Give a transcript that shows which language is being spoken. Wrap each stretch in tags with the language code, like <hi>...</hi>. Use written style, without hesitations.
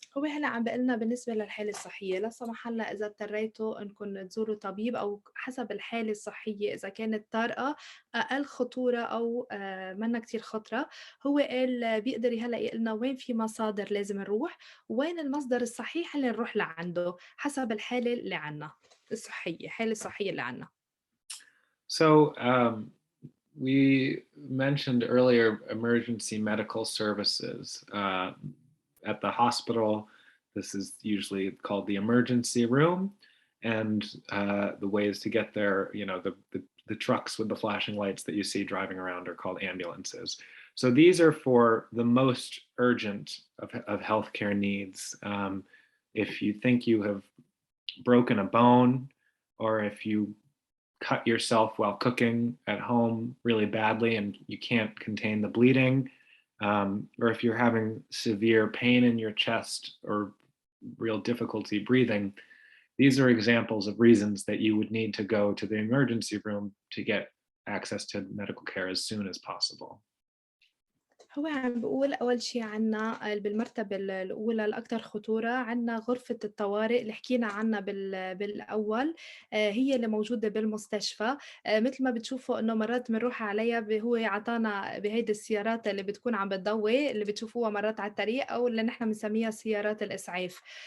<ar>هو هلأ عم بيقول لنا بالنسبة للحالة الصحية، لا سمح الله إذا اضطريتوا إنكم تزوروا طبيب أو حسب الحالة الصحية إذا كانت طارئة، أقل خطورة أو منا كتير خطرة، هو قال بيقدر هلأ يقول لنا وين في مصادر لازم نروح، وين المصدر الصحيح اللي نروح لعنده حسب الحالة اللي عنا الصحية، الحالة الصحية اللي عنا.</ar> <en>So we mentioned earlier emergency medical services. At the hospital, this is usually called the emergency room, and the ways to get there, the trucks with the flashing lights that you see driving around are called ambulances. So these are for the most urgent of healthcare needs. If you think you have broken a bone, or if you cut yourself while cooking at home really badly and you can't contain the bleeding, or if you're having severe pain in your chest or real difficulty breathing, these are examples of reasons that you would need to go to the emergency room to get access to medical care as soon as possible.</en> <ar>هو عم بيقول أول شي عنا بالمرتبة الأولى الأكثر خطورة عنا غرفة الطوارئ اللي حكينا عنها بالأول، هي اللي موجودة بالمستشفى. مثل ما بتشوفوا إنه مرات بنروح عليها هو عطانا بهيدي السيارات اللي بتكون عم بتضوي اللي بتشوفوها مرات على الطريق أو اللي نحن بنسميها سيارات الإسعاف.</ar>